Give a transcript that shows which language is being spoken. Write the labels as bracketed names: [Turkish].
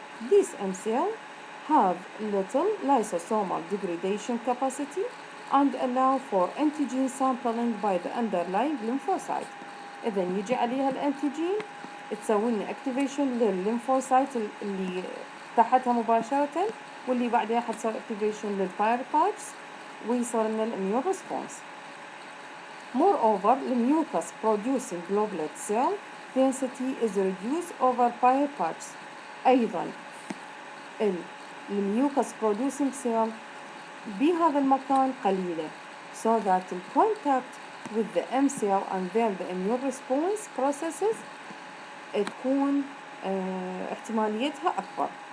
[English] These M cell have little lysosomal degradation capacity and allow for antigen sampling by the underlying lymphocyte. [Arabic] إذا يجي عليها الانتيجين تسوي لنا activation للليمفوسايت اللي تحتها مباشرة، واللي بعدها حتسوي activation للبايروباتس ويصير لنا الاميون ريسبونس. [English] Moreover, the mucus producing globulate cell density is reduced over pyropatch. [Arabic] أيضا الميوكس [English] producing cell [Arabic] بهذا المكان قليلة [English] so that the contact with the M cell and then the immune response processes [Arabic] تكون احتماليتها أكبر.